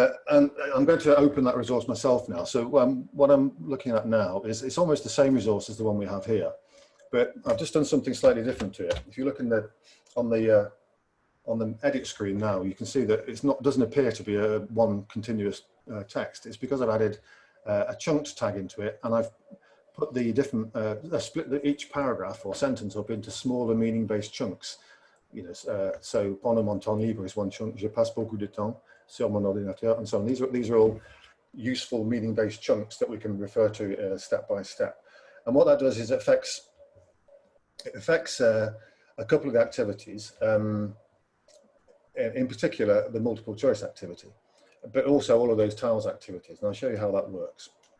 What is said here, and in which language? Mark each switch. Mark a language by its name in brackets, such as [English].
[English] And I'm going to open that resource myself now. So what I'm looking at now is it's almost the same resource as the one we have here, but I've just done something slightly different to it. If you look on the edit screen now, you can see that doesn't appear to be one continuous text. It's because I've added a chunked tag into it, and I've put the different split each paragraph or sentence up into smaller meaning-based chunks. [French] So pendant mon temps libre [English] is one chunk. [French] Je passe beaucoup de temps sur mon ordinateur, [English] and so on. These are all useful meaning-based chunks that we can refer to step by step. And what that does is it affects a couple of the activities, in particular the multiple choice activity, but also all of those tiles activities. And I'll show you how that works.